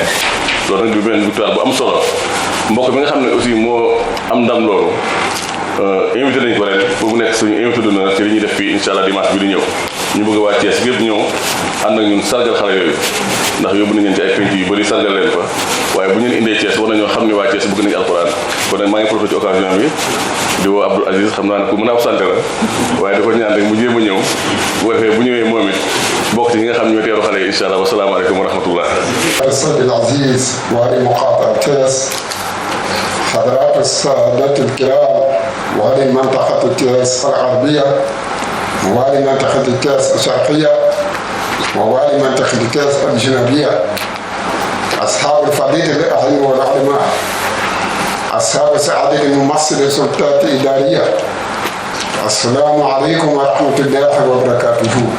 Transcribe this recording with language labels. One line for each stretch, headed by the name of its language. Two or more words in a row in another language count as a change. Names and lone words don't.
Wolof: bi loolu nag di benn victoire bu am solo mbokk mi nga xam ne aussi moo am ndam loolu invité nañ ko ren pour mu nekk suñu
French: invité d'honneur
Wolof: ci li ñuy def fii
Arabic: إن شاء الله
Wolof: dimanche bi di ñëw ñu bëgg waa Thiès gépp ñëw ànd ak ñun sargal xale yooyu ndax yóbbu nañ leen ci ay penc yu bëri sargal leen fa waaye bu ñu leen indee Thiès war nañoo xam ne waa Thiès bëgg nañu alxuraan kon nag maa ngi profité ci occasion bi di woo Abdoul Aziz xam naa ne ku mën a absenté la waaye da ko ñaan rek mu jéem a ñëw bu ko defee bu ñëwee moom it bokk ci ñi nga xam ñoo teeru xale yi
Arabic: إن شاء الله والسلام عليكم ورحمة الله السيد العزيز والي محافظة تيس حضرات السادة الكرام والي منطقة تيس الغربية والي منطقة تيس الشرقية ووالي منطقة تيس الجنوبية أصحاب الفضيلة الأعلام والعلماء أصحاب سعادة الممثل السلطات الإدارية السلام عليكم ورحمة الله وبركاته